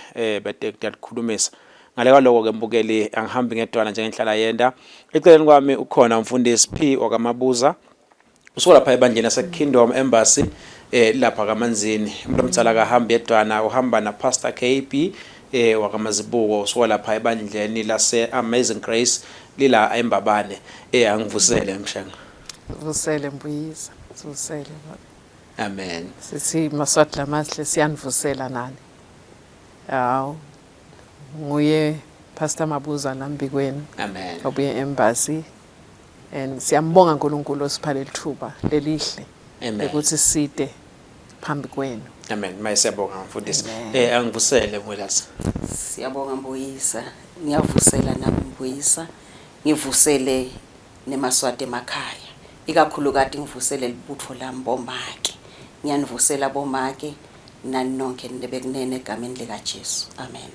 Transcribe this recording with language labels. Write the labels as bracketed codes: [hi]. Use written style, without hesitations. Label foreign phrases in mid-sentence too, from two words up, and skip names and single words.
[ss] bete kukhulumisa ngale kaloko ke mbukeli angihambi ngedwana njengenhlala yenda eceleni kwami ukhona umfundisi P wakamabuza usuka lapha ebandleni lase Kingdom Embassy lapha kaManzini umuntu omtsala kahamba yedwana uhamba na Pastor KB wakamazibuko usuka lapha ebandleni lase Amazing Grace lila eMbabane angivusele mshanga vusele Mbuyisa vusele amen sithi maswatla mahle siyanivusela nani awu nguye Pastor Mabuza nambikweni amen obuye embassy and siyambonga uNkulunkulu osiphala lithuba lelihle ukuthi side phambi kwenu amen mayisiyabonga mfundisi angivusele mwelasa siyabonga Mbuyisa ngiyavusela nami Mbuyisa ngivusele nemaswati emakhaya ikakhulu kade ngivusele libutho lami bomake ngiyanivusela bomake nani nonke nibekunene egameni lika Jesu amen